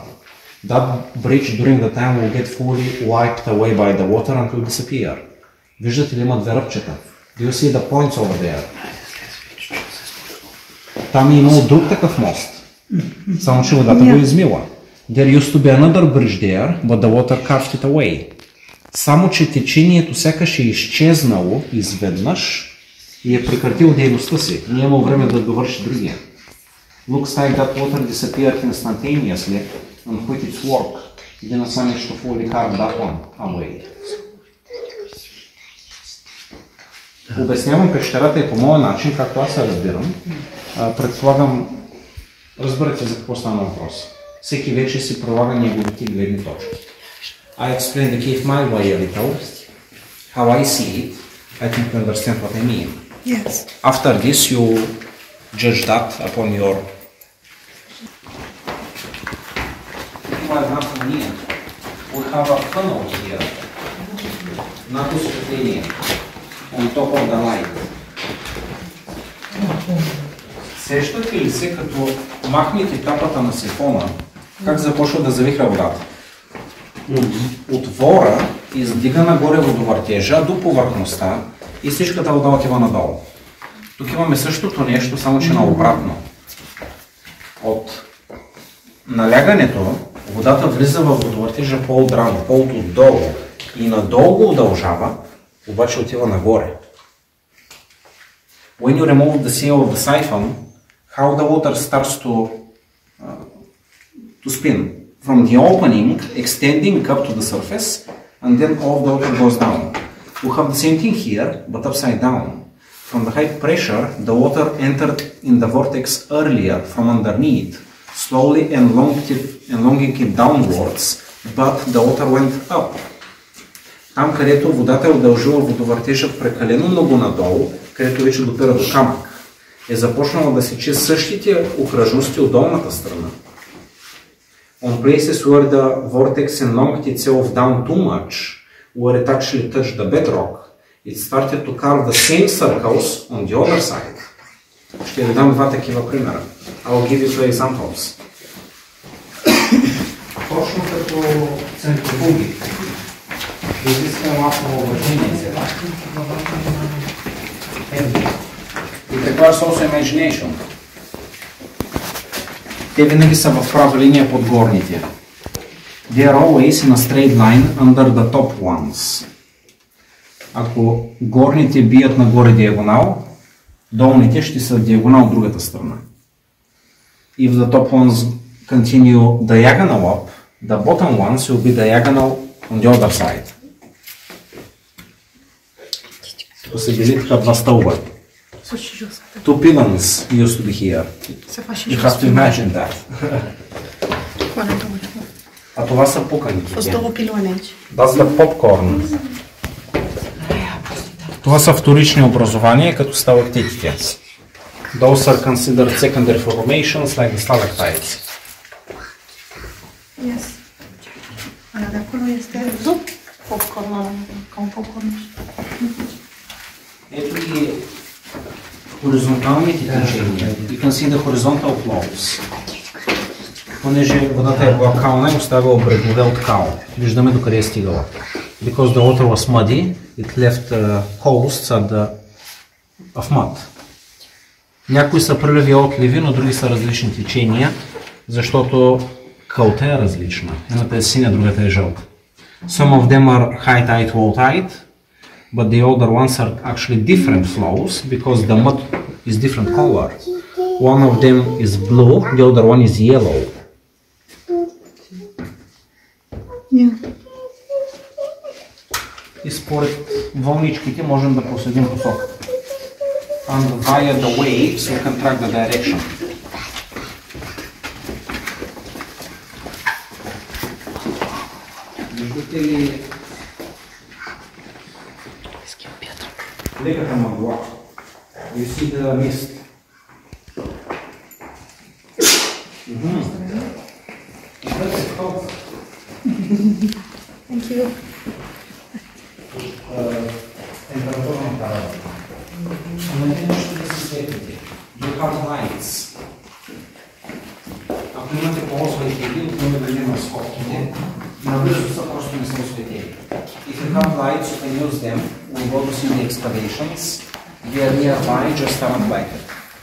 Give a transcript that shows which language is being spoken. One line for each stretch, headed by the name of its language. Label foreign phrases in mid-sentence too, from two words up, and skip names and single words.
English: That bridge during the time will get fully wiped away by the water and will disappear.
Bulgarian: Виждате ли има две ръбчета?
English: Do you see the points over there?
Bulgarian: Там е имало друг такъв мост. Само че водата го измила.
English: There used to be another bridge there, but the water carved it away.
Bulgarian: Само че течението сякаш е изчезнало изведнъж и е прекратил дейността си. Не е имал време да довърши другия.
English: Looks like that water disappeared instantaneously and quit its work. Didn't manage to fully carve that one away.
Bulgarian: Обяснявам пещерата и по моя начин, както аз се разбирам. Предполагам, разберете за какво стана въпрос. Всеки вече си прилага неговите гледни точки.
English: I explain the cave my way a little, how I see it. I think you understand what I mean. Yes. After this, you judge that upon your... We have a funnel here, not осветление, on top of the light.
Bulgarian: Сещате ли се, като махнете тапата на сифона, как започва да завихра водата? Отвора издига нагоре водовъртежа до повърхността и всичката вода отива надолу. Тук имаме същото нещо, само че наобратно. От налягането водата влиза в водовъртежа по-отрано, по-отдолу и надолу го удължава, обаче отива нагоре.
English: When you remove the seal of the siphon, how the water starts to spin? From the opening, extending up to the surface, and then all the water goes down. We have the same thing here, but upside down. From the high pressure, the water entered in the vortex earlier from underneath, slowly elongating it downwards, but the water went up.
Bulgarian: Там, където водата е удължила водовъртежа прекалено много надолу, където вече допира до камък, е започнала да сече същите окръжности от долната страна.
English: On places where the vortex elongated itself down too much, where it actually touched the bedrock, it started to carve the same circles on the other side.
Bulgarian: Ще ви дам два такива примера.
English: I'll give you two examples.
Bulgarian: Точно като центрофуги. Изискаме малко уважение сега.
English: It requires also imagination.
Bulgarian: Те винаги са в права линия под горните.
English: They are always in a straight line under the top ones.
Bulgarian: Ако горните бият нагоре диагонал, долните ще са диагонал от другата страна.
English: If the top ones continue diagonal up, the bottom ones will be diagonal on the other side.
Bulgarian: Тук се дели така два стълба.
English: Two pylons used to be here. You have to imagine that.
Bulgarian: А това са пуканите.
English: That's the popcorn.
Bulgarian: Това са вторични образования, като сталактитите.
English: Those are considered secondary formations like the stalactites. Yes.
Romanian: Ala de acolo este popcorn, ca un popcorn.
Bulgarian: Ето ги хоризонталните течения.
English: You can see the horizontal flows.
Bulgarian: Понеже водата е била кална и оставила брегове от кал. Виждаме докъде е стигала.
English: Because the water was muddy, it left holes of mud.
Bulgarian: Някои са приливи и отливи, но други са различни течения, защото кълта е различна. Едната е синя, другата е жълта.
English: Some of them are high tide, low tide, but the other ones are actually different flows because the mud is different color. One of them is blue, the other one is yellow. Yeah.
Bulgarian: И според вълничките можем да проследим посоката.
English: And via the waves we can track the direction.
Bulgarian: Виждате ли леката мъгла?
English: You see the mist. Thank you.
Bulgarian: Температурна парада.
English: You have lights.
Bulgarian: Ако имате ползвайте ги, отнеме да има скопките, наблизо са просто не са осветени.
English: If you have lights, you can use them. We go to see the excavations. They are nearby, just aren't like it.